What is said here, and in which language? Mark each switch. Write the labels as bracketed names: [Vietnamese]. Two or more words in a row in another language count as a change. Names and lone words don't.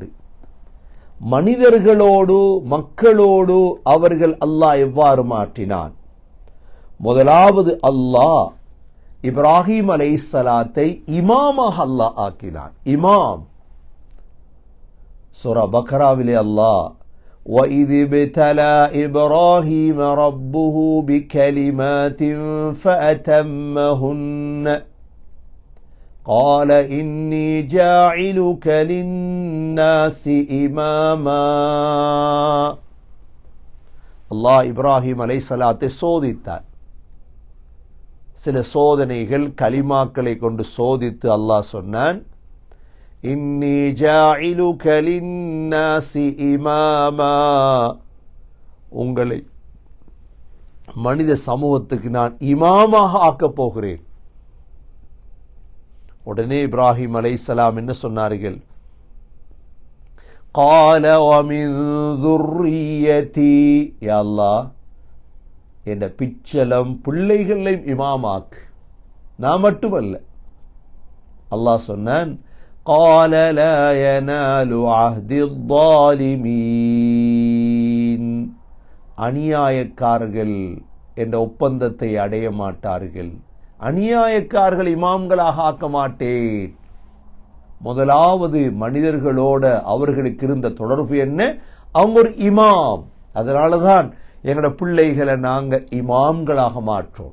[Tamil] மனிதர்களோடு மக்களோடு அவர்கள் அல்லாஹ் எவ்வாறு மாற்றினான்? முதலாவது அல்லாஹ் இப்ராஹிம் அலைஹிஸ்ஸலாத்தை இமாமாக அல்லாஹ் ஆக்கினான். இமாம். சூரா பக்ராவிலே அல்லாஹ் [Arabic] وَإِذِ ابْتَلَى إِبْرَاهِيمَ رَبُّهُ بِكَلِمَاتٍ فَأَتَمَّهُنَّ قَالَ إِنِّي جَاعِلُكَ لِلنَّاسِ إِمَامًا. [Tamil] அல்லாஹ் இப்ராஹிம் அலைஹிஸ்ஸலாத்தை சோதித்தார். சில சோதனைகள் கலிமாக்களை கொண்டு சோதித்து அல்லாஹ் சொன்னான், [Arabic] إني جاعلك للناس إماما, [Tamil] உங்களை மனித சமூகத்துக்கு நான் இமாமாக ஆக்கப் போகிறேன். உடனே இப்ராஹிம் அலைஹிஸ்ஸலாம் என்ன சொன்னார்கள்? [Arabic] قال ومن ذريتي, [Tamil] யா அல்லாஹ் என்ற பிச்சலம் பிள்ளைகளையும் இமாமாக்கு, நான் மட்டுமல்ல. அல்லாஹ் சொன்னான், [Arabic] قال لا ينال عهد الظالمين, [Tamil] அநியாயக்காரர்கள் என்ற ஒப்பந்தத்தை அடைய மாட்டார்கள். அநியாயக்காரர்கள் இமாம்களாக ஆக்க மாட்டேன். முதலாவது மனிதர்களோட அவர்களுக்கு இருந்த தொடர்பு என்ன? அவங்க ஒரு இமாம். அதனாலதான் எங்களோட பிள்ளைகளை நாங்க இமாம்களாக மாற்றோம்.